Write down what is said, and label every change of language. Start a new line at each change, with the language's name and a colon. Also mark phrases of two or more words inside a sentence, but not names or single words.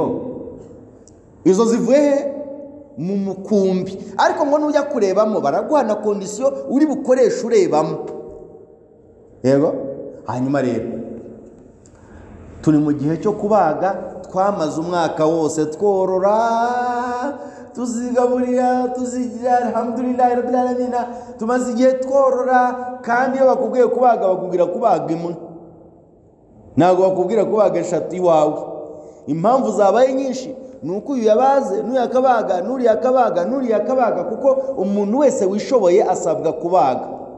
Kinyarwanda: Izo zivuye mu mukumbi, ariko ngo nujya kurebamo baraguha na kondisiyo uri bukoresha urebamo, yego. Hanyuma rero turi mu gihe cyo kubaga. Twamaze umwaka wose tworora, tuzigaburira, tuzigira,
Arabic: الحمد لله رب العالمين.
Kinyarwanda: Tumaze igihe tworora, kandi iyo bakubwiye kubaga bakubwira kubaga imwe, ntabwo bakubwira kubaga eshatu iwawe. Impamvu zabaye nyinshi ni uko uyu yabaze n'uyu akabaga n'uriya akabaga n'uriya akabaga, kuko umuntu wese wishoboye asabwa kubaga.